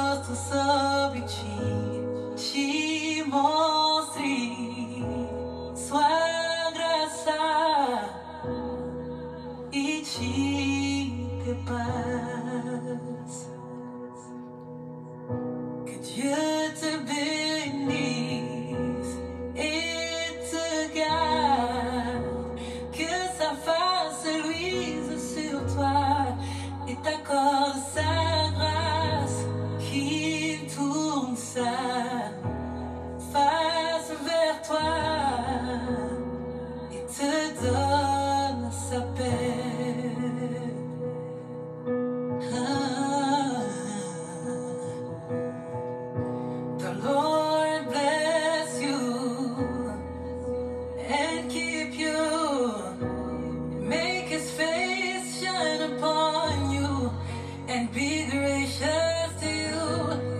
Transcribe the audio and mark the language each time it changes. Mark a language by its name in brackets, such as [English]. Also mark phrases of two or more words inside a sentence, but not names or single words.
[Portuguese] sobre ti, te mostre sua graça e te dê paz. [French] Que Dieu te bénisse et te garde, que sa face luise sur toi et t'accorde sa grâce, qu'il tourne sa face vers toi et te donne sa paix. [English] The Lord bless you and keep you, make his face shine upon you and be gracious to you.